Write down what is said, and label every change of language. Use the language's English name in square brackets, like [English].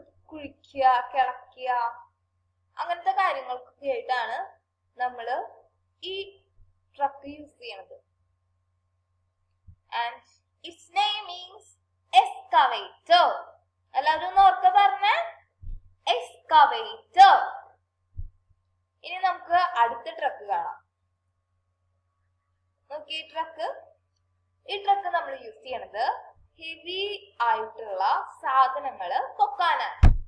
[Malayalam] കുഴിക്കുക, കിളക്കുക, അങ്ങനത്തെ കാര്യങ്ങൾക്കൊക്കെ ആയിട്ടാണ് നമ്മള് ഈ ട്രക്ക് യൂസ് ചെയ്യണത്. [English] And its name is excavator. [Malayalam] എല്ലാവരും ഓർക്ക പറഞ്ഞ excavator. ഇനി നമുക്ക് അടുത്ത ട്രക്ക് കാണാം. നോക്കി ഈ ട്രക്ക് നമ്മൾ യൂസ് ചെയ്യണത് ഹെവി ആയിട്ടുള്ള സാധനങ്ങള് പൊക്കാനാണ്.